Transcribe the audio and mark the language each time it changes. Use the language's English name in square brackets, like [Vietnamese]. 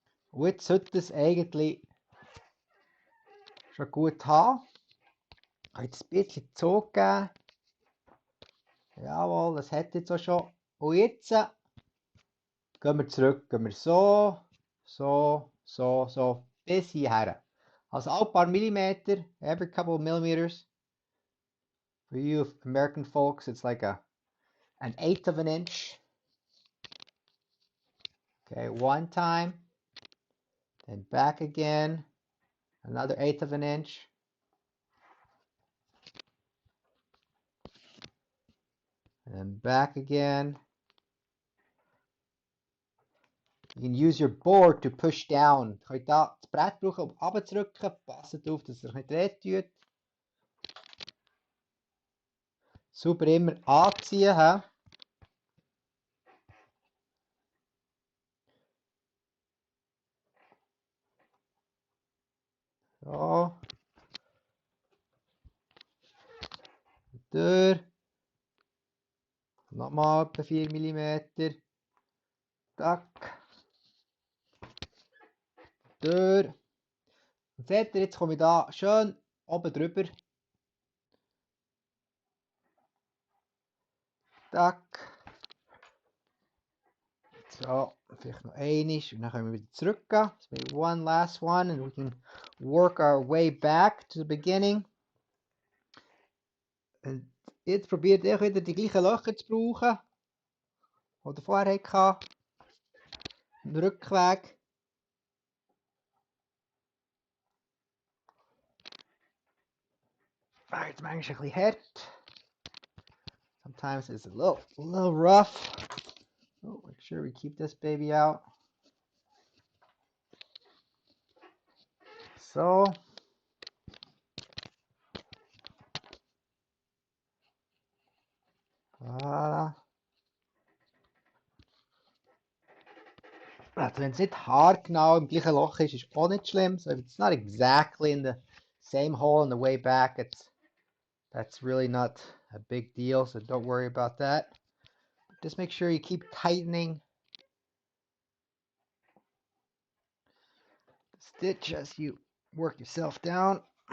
[German] Und jetzt sollte es eigentlich schon gut haben. Könnt ihr ein bisschen Zug geben. Jawohl, das hat jetzt auch schon. Und jetzt gehen wir zurück. Gehen wir so, bis hierher. Also ein paar Millimeter, [English] every couple of millimeters. For you American folks, it's like an 1/8 of an inch. Okay, one time. Then back again. Another 1/8 of an inch. And then back again. You can use your board to push down. [German] Je könnt da das Brett brauchen, um runterzudrücken. Passt auf, dass es euch nicht wehtut. Super immer anziehen. He? So. Durch. Nochmal etwa 4 mm. Tack. Durch. Und seht ihr, jetzt komme ich da schön oben drüber. Tack. So, vielleicht noch einmal und dann können wir wieder zurückgehen. [English] So maybe one last one and we can work our way back to the beginning. [German] Und jetzt probiert ihr wieder die gleichen Löcher zu brauchen, die ihr vorher hattet. den Rückweg. [English] It's [German] manchmal ein bisschen hart. [English] Sometimes it's a little rough. Oh, make sure we keep this baby out. So. Voilà. [German] Also wenn es nicht haargenau im gleichen Loch ist, ist auch nicht schlimm. [English] So if it's not exactly in the same hole on the way back, that's really not a big deal. So don't worry about that. Just make sure you keep tightening the stitch as you work yourself down.